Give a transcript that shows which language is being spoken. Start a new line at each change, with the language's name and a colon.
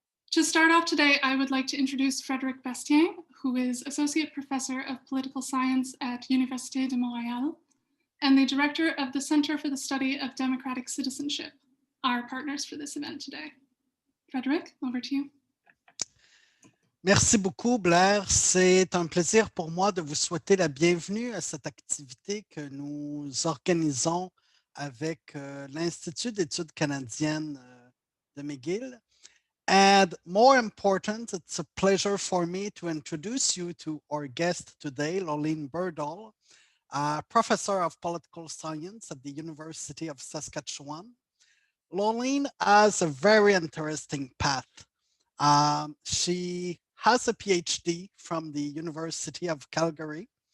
English: To start off today, I would like to introduce Frédéric Bastien, who is Associate Professor of Political Science at Université de Montréal and the Director of the Center for the Study of Democratic Citizenship, our partners for this event today. Frédéric, over to you.
French: Merci beaucoup, Blair. C'est un plaisir pour moi de vous souhaiter la bienvenue à cette activité que nous organisons avec l'Institut d'études canadiennes de McGill.
English: And more important, it's a pleasure for me to introduce you to our guest today, Loleen Berdahl, Professor of Political Science at the University of Saskatchewan. Loleen has a very interesting path. She has a PhD from the University of Calgary.